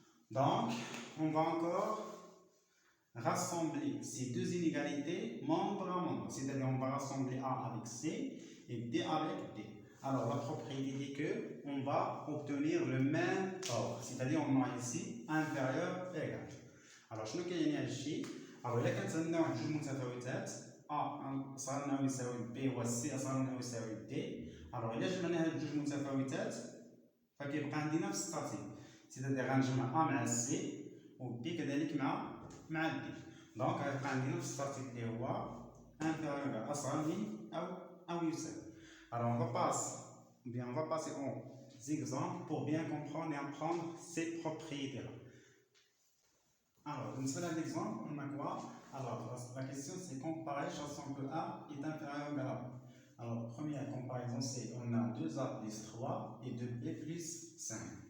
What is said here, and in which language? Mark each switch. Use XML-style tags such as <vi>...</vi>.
<fr>Donc, on va encore rassembler ces deux inégalités membre à membre. C'est-à-dire, on va rassembler A avec C et D avec D. Alors, la propriété dit qu'on va obtenir le même ordre. C'est-à-dire, on a ici inférieur et égal.</fr> <ar>Alors, شنو كاين هادشي؟ alors إلا كانت عندنا واحد جوج متفاوتات A صار لنا يساوي B و C صار لنا يساوي D، alors إلا جمعنا هاد الجوج متفاوتات فكيبقى عندي نفس الترتيب، c'est-à-dire غنجمع A مع C و B كذلك مع D، دونك غيبقى عندي نفس الترتيب اللي هو inférieur أصغر من أو يساوي.</ar> <fr>Alors on va passer aux exemples pour bien comprendre et apprendre ces propriétés-là. Alors, dans l'exemple, on a quoi? Alors, la question c'est comparer, sachant que A est inférieur ou égal à B. Alors, première comparaison, c'est on a 2A plus 3 et 2B plus 5.</fr>